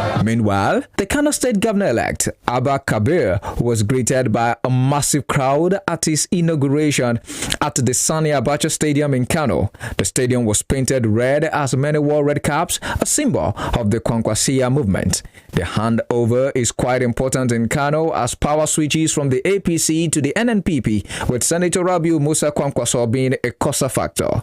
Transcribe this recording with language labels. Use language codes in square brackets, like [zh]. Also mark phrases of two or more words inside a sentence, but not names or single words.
[en] Meanwhile, the Kano State Governor-elect, Abba Kabir, was greeted by a massive crowd at his inauguration at the Sani Abacha Stadium in Kano. The stadium was painted red as many wore red caps, a symbol of the Kwankwasiya movement. The handover is quite important in Kano as power switches from the APC to the NNPP, with Senator Rabiu Musa Kwankwaso being a causa factor.